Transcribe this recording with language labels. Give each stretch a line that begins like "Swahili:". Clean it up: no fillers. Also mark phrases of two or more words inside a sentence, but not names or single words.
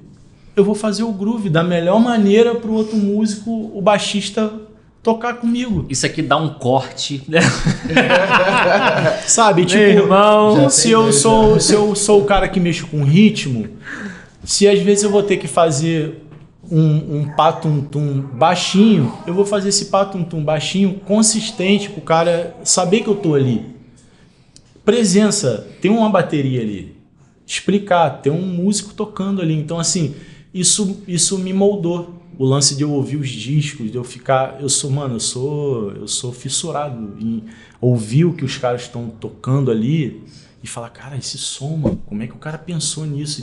Portuguese: Eu vou fazer o groove da melhor maneira pro outro músico, o baixista, tocar comigo. Isso aqui dá um corte. Sabe, tipo, irmão, se eu sou o cara que mexe com ritmo, se às vezes eu vou ter que fazer um patum-tum baixinho, eu vou fazer esse patum-tum baixinho consistente pro cara saber que eu tô ali. Presença, tem uma bateria ali. Explicar, tem um músico tocando ali. Então, assim, isso me moldou. O lance de eu ouvir os discos, de eu ficar... Eu sou fissurado em ouvir o que os caras estão tocando ali e falar, cara, esse som, mano, como é que o cara pensou nisso?